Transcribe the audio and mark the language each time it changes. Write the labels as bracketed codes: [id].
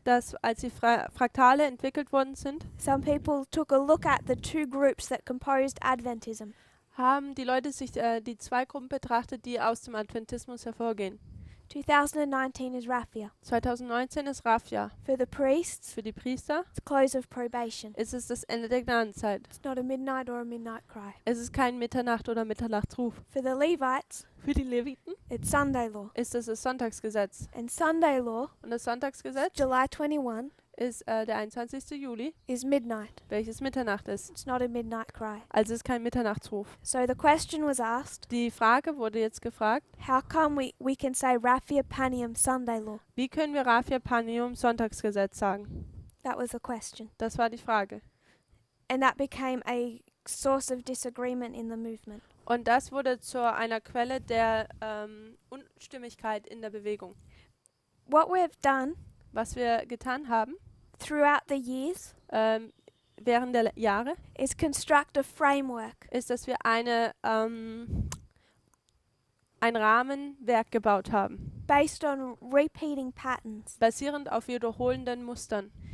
[de] dass als die Fraktale entwickelt worden sind, [en] some people took a look at the two groups that composed Adventism. [de] haben die Leute sich die zwei Gruppen betrachtet, die aus dem Adventismus hervorgehen. [en] 2019 is Raphia. [de] 2019 ist Raphia. [en] For the priests, [de] Für die Priester [en] it's close of probation. [de] ist es das Ende der Gnadenzeit. [en] It's not a midnight or a midnight cry. [de] Es ist kein Mitternacht- oder Mitternachtsruf. [en] For the Levites, [de] Für die Leviten [en] it's Sunday law. [de] ist es das Sonntagsgesetz. [en] And Sunday law, [de] Und das Sonntagsgesetz [en] July 21, [de] ist der 21. Juli, [en] is midnight. [de] welches Mitternacht ist. [en] It's not a midnight cry. [de] Also es ist kein Mitternachtsruf. [en] So the question was asked, [de] Die Frage wurde jetzt gefragt, [en] how come we can say Raphia Panium Sunday law? [de] wie können wir Raphia Panium Sonntagsgesetz sagen? [en] That was the question. [de] Das war die Frage. [en] And that became a source of disagreement in the movement. [de] Und das wurde zu einer Quelle der Unstimmigkeit in der Bewegung. [en] What we've done [de] Was wir getan haben [en] throughout the years [de] während der Jahre, [en] is construct a framework [de] ist, dass wir ein Rahmenwerk gebaut haben, [en] based on repeating patterns. [de] basierend auf wiederholenden Mustern.